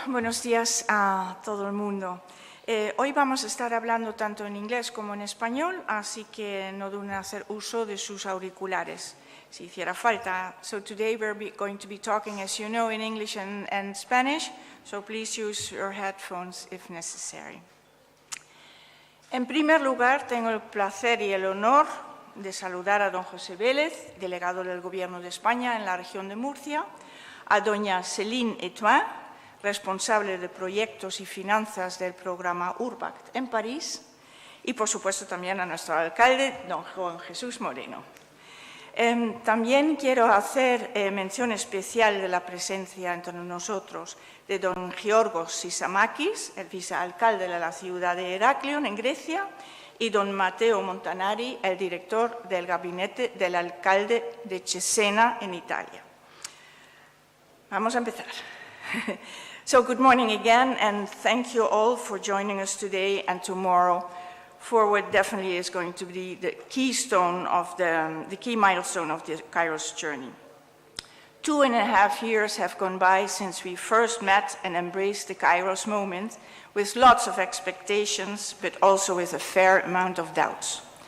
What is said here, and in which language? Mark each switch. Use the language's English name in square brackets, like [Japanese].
[Spanish] Buenos días a todo el mundo. Hoy vamos a estar hablando tanto en inglés como en español, así que no duden en hacer uso de sus auriculares, si hiciera falta. [English] So today we're going to be talking, as you know, in English and Spanish, so please use your headphones if necessary. [Spanish] En primer lugar, tengo el placer y el honor de saludar a don José Vélez, delegado del Gobierno de España en la región de Murcia, a doña Céline Etoin, responsable de proyectos y finanzas del programa Urbact en París, y por supuesto también a nuestro alcalde, don Juan Jesús Moreno. También quiero hacer mención especial de la presencia entre nosotros de don Georgos Sisamakis, el vicealcalde de la ciudad de Heraklion, en Grecia, y don Matteo Montanari, el director del gabinete del alcalde de Cesena, en Italia. Vamos a empezar. [English] So, good morning again, and thank you all for joining us today and tomorrow for what definitely is going to be the keystone of the key milestone of the KAIRÓS journey. 2.5 years have gone by since we first met and embraced the KAIRÓS moment, with lots of expectations, but also with a fair amount of doubts.